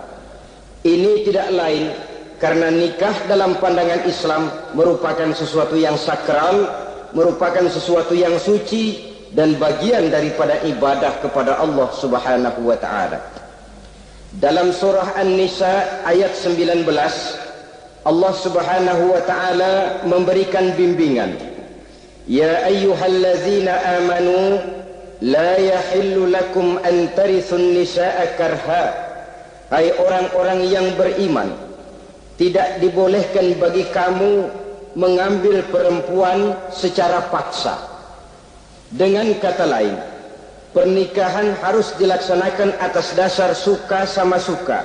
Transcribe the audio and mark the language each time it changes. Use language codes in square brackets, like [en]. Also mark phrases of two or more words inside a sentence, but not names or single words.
[id] Ini tidak lain karena nikah dalam pandangan Islam merupakan sesuatu yang sakral, merupakan sesuatu yang suci dan bagian daripada ibadah kepada Allah [ar] سبحانه وتعالى. [id] Dalam surah An-Nisa ayat 19, Allah [ar] سبحانه وتعالى [id] memberikan bimbingan. [ar] يا أيها الذين آمنوا لا يحل لكم أن ترثوا النساء كرها. Hai orang-orang yang beriman, tidak dibolehkan bagi kamu mengambil perempuan secara paksa. Dengan kata lain, pernikahan harus dilaksanakan atas dasar suka sama suka.